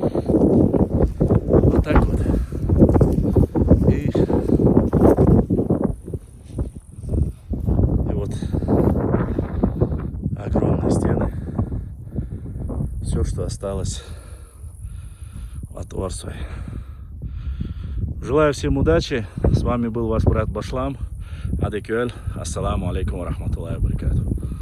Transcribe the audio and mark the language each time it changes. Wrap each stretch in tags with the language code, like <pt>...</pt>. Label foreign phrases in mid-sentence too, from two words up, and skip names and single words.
<ru>Вот так вот. И вот огромные стены. Все, что осталось товар свой. Желаю всем удачи. С вами был ваш брат Башлам. Адекюэль.</ru> <ar>السلام عليكم ورحمة الله وبركاته.</ar>